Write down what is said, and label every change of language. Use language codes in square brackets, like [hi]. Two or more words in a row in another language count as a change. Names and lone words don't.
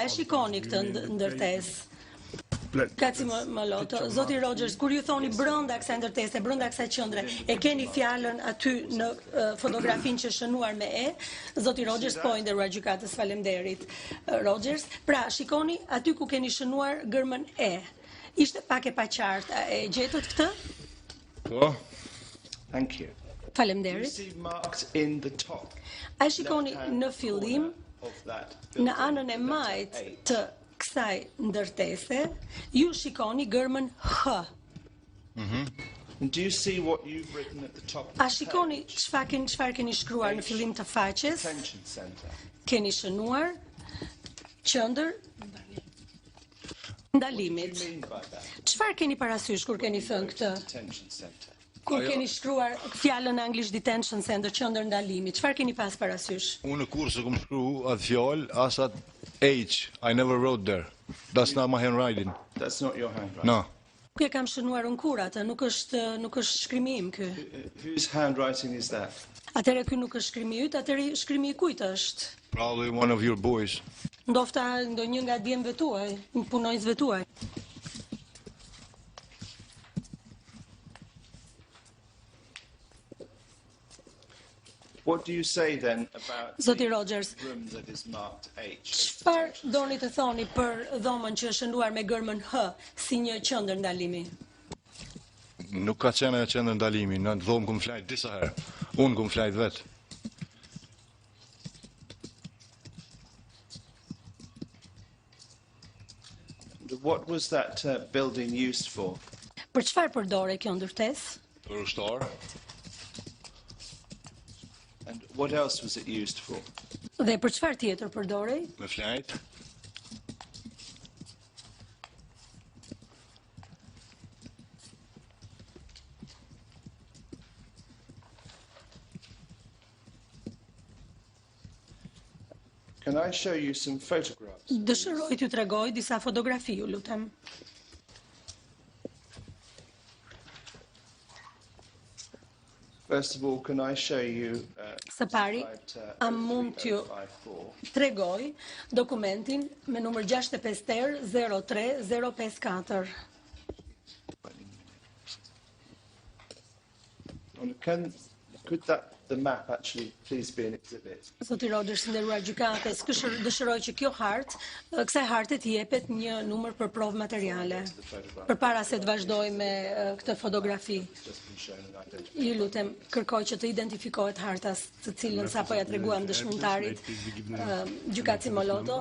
[sq] A shikoni këtë ndërtesë? Kaci më loto, Zoti Rogers, kur ju thoni brenda kësaj ndërtese, brenda kësaj qendre, e keni fjalën aty në fotografinë që shënuar me e? Zoti Rogers, po, i nderuar gjykatës, faleminderit. Rogers, pra shikoni aty ku keni shënuar gërmën e. Ishte pak e paqartë, e gjetët këtë? Po. [en] Thank you. [sq] Faleminderit. [en] You see marked in the top. [sq] A shikoni në fillim, në anën e majt të kësaj ndërtese, ju shikoni gërmën H. [en] And do you see what you've written at the top? [sq] A shikoni çfarë keni shkruar në fillim të faqes? [en] Detention center. [sq] Keni shënuar qendër ndalimit. [en] What do you mean by that? [sq] Çfarë keni parasysh kur keni thënë këtë? [en] Detention center. [sq] Kur keni shkruar fjalën anglisht [en] detention center, [sq] qendër ndalimi, çfarë keni pas parasysh? Unë në kurse kom shkru atë fjalë, as atë H, [en] I never wrote there. That's not my handwriting. That's not your handwriting. No. [sq] Ku e kam shënuar unë kur atë, nuk është shkrimi im ky. [en] Whose handwriting is that? [sq] Atëherë ky nuk është shkrimi yt, atëherë shkrimi i kujt është? [en] Probably one of your boys. [sq] Ndofta ndonjë nga djemve tuaj, punonjësve tuaj. [en] What do you say then about [sq] Zoti [en] the Rogers, room that is marked H? [sq] çfarë doni të thoni për dhomën që është shënuar me gërmën H si një qendër ndalimi? Nuk ka qenë e qendër ndalimi, në dhomë kom flajt disa herë. Unë kom flajt vetë. [en] What was that building used for? [sq] Për çfarë përdore kjo ndërtesë? Për ushtarë. [en] And what else was it used for? [sq] Dhe për çfarë tjetër përdorej? Me flajt. [en] Can I show you some photographs? [sq] Dëshiroj t'ju tregoj disa fotografi, ju lutem. [en] First of all, can I show you [sq] Së pari, a mund t'ju tregoj dokumentin me numër 653-03054. [en] Could the map actually please be an exhibit? [sq] Zoti Rogers, nderuar gjykatës, dëshiroj që kjo hartë, kësaj harte t'i jepet një numër për provë materiale, përpara se të vazhdoj me këtë fotografi. Ju lutem, kërkoj që të identifikohet hartas të cilën sapo ja treguam dëshmitarit gjykatësi Moloto.